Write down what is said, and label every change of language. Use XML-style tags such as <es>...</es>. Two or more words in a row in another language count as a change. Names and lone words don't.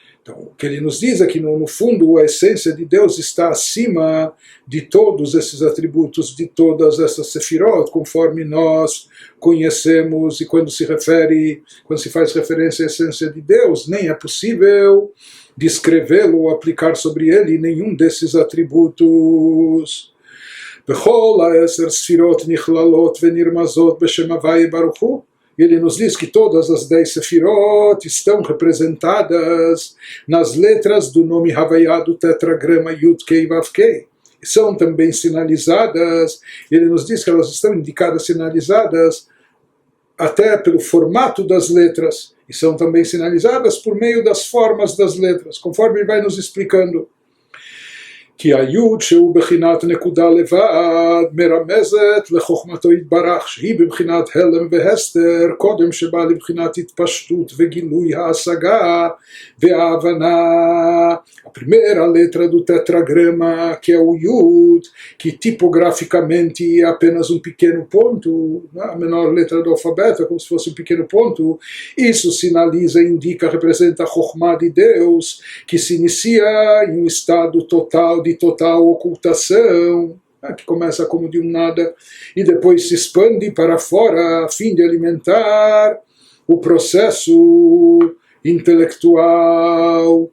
<pt>Então, o que ele nos diz é que, no fundo, a essência de Deus está acima de todos esses atributos, de todas essas sefirot, conforme nós conhecemos, e quando se faz referência à essência de Deus, nem é possível descrevê-lo ou aplicar sobre ele nenhum desses atributos.</pt> <he>בכל העשר ספירות נכללות ונרמזות בשם הוי' ברוך הוא.</he> <pt>Ele nos diz que todas as 10 sefirot estão representadas nas letras do nome Havaiá do tetragrama Yud Kei Vav Kei. E são também sinalizadas, ele nos diz que elas estão indicadas, sinalizadas até pelo formato das letras, e são também sinalizadas por meio das formas das letras, conforme ele vai nos explicando.</pt> <he>כי היוד שהוא בחינת נקודה לבד מרמזת לחוכמתו יתברך שהיא בבחינת הלם והסתר קודם שבא לבחינת התפשטות וגילוי ההשגה וההבנה.</he> <pt>A primeira letra do tetragrama, que é o Yud, que tipograficamente é apenas um pequeno ponto, a menor letra do alfabeto, é como se fosse um pequeno ponto, isso sinaliza, indica, representa a Chokhmah de Deus, que se inicia em um estado total de total ocultação, que começa como de um nada e depois se expande para fora a fim de alimentar o processo intelectual.</pt>